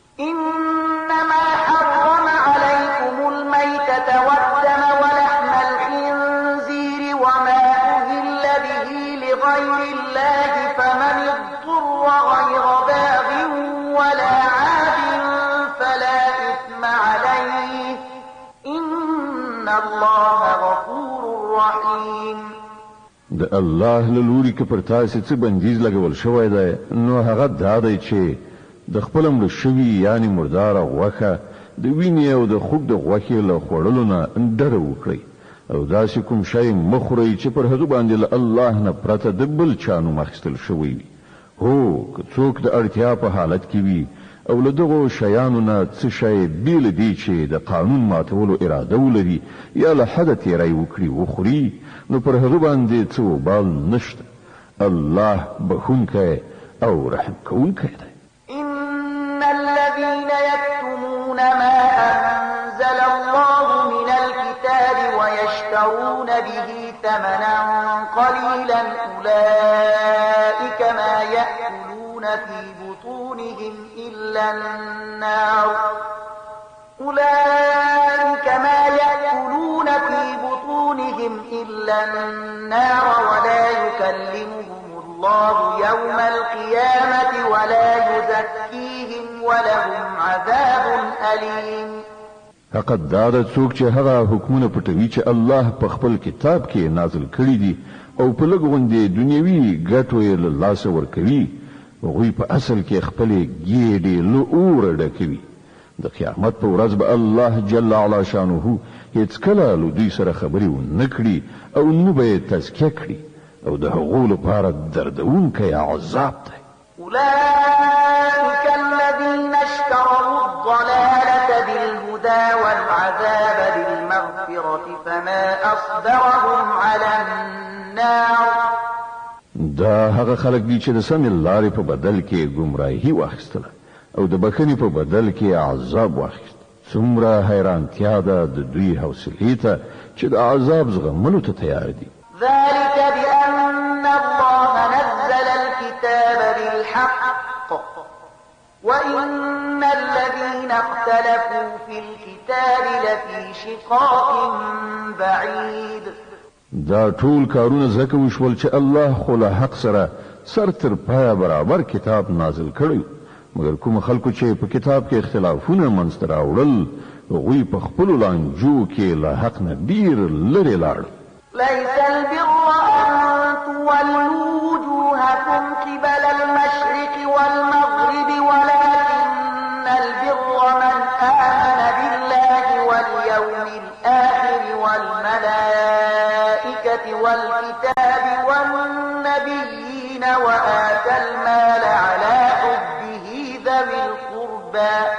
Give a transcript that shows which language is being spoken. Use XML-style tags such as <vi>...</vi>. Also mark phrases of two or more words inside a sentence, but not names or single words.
<ar>إنما حرم عليكم الميتة والدم ولحم الخنزير وما أهل به لغير الله فمن اضطر غير باغ ولا عاد فلا إثم عليه إن الله غفور رحيم.</ar> <ps>د الله له لوري که پر تاسو څه بندیز لګول شوی دی نو هغه دا دی چې د خپل مړ شوي یعنی مرداره غوښه د وینې او د خوږ د غوښې له خوړلو نه ډډه وکړئ او داسې کوم شی مه خورئ چې پر هغه باندې له الله نه پرته د بل چا نوم اخیستل شوی وي. هو که څوک د اړتیا په حالت کې وي او له دغو شیانو نه څه شی بیل دی چې د قانون ماتولو اراده ولري یا له حده تیری وکړي وخوري نو پر هغه باندې څه وبال نشته. الله بخونکی او رحم کوونکی دی.</ps> <ar>إن الذين يكتمون ما أنزل الله من الكتاب ويشترون به ثمنا قليلا أولئك ما يأكلون في بطونهم إلا النار ولا يكلمهم الله يوم القيامة ولا يزكيهم ولهم عذاب أليم.</ar> <ps>حقیقت دا د څوک چې هغه حکمونه پټوي چې الله په خپل کتاب کې نازل کړي دي او په لږ غوندې دنیوي ګټو یې له لاسه ورکوي، هغوی په اصل کې خپلې ګېډې له اوره ډکوي. د قیامت په ورځ به الله</ps> <ar>جل علا شانه</ar> <ps>هیڅکله له دوی سره خبرې ونه کړي او نه به یې تزکیه کړي او د هغو لپاره دردونکی عذاب دی.</ps> <ar>أولئك الذين اشتروا الضلالة بالهدى والعذاب بالمغفرة فما أصبرهم على النار.</ar> <ps>دا هغه خلک دي چې د سمې لارې په بدل کې ګمراهي واخیستله او د بخښنې په بدل کې عذاب واخیست. څومره حیرانتیا ده د دوی حوصلې ته چې د عذاب زغملو ته تیار دي.</ps> <ar>ذلك بأن الله نزل الكتاب بالحق وإن الذين اختلفوا في الكتاب لفي شقاق بعيد.</ar> <ps>دا ټول کارونه ځکه وشول چې الله خو له حق سره سر تر پایه برابر کتاب نازل کړی، مګر کوم خلکو چې په کتاب کې اختلافونه منځته راوړل هغوی په خپلو لانجو کې له حق نه ډېر لرې لاړل.</ps> <ar>ليس البر أن تولوا وجوهكم قبل المشرق والمغرب ولكن البر من آمن بالله واليوم الآخر والملائكة والكتاب والنبيين وآتى المال على حبه ذوي القربى</ar>